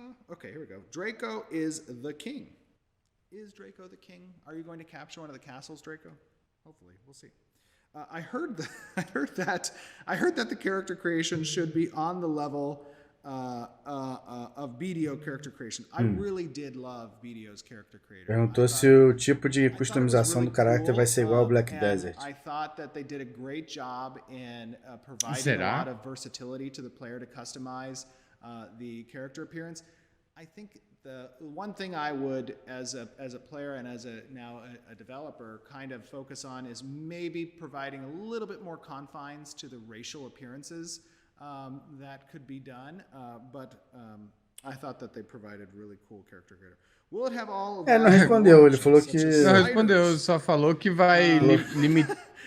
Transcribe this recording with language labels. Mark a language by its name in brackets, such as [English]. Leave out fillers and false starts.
[English] Okay, here we go. Draco is the king. Is Draco the king? Are you going to capture one of the castles, Draco? Hopefully, we'll see. I heard that the character creation should be on the level of BDO character creation. I really did love BDO's character creator. [Portuguese] Perguntou se o tipo de customização do caráter vai ser igual ao Black Desert. [English] I thought that they did a great job in providing a lot of versatility to the player to customize the character appearance. I think the one thing I would, as a player and as now a developer, kind of focus on is maybe providing a little bit more confines to the racial appearances that could be done, but I thought that they provided really cool character creator. Will it have all of [Portuguese] não respondeu, ele falou que... Não respondeu, só falou que vai limitar.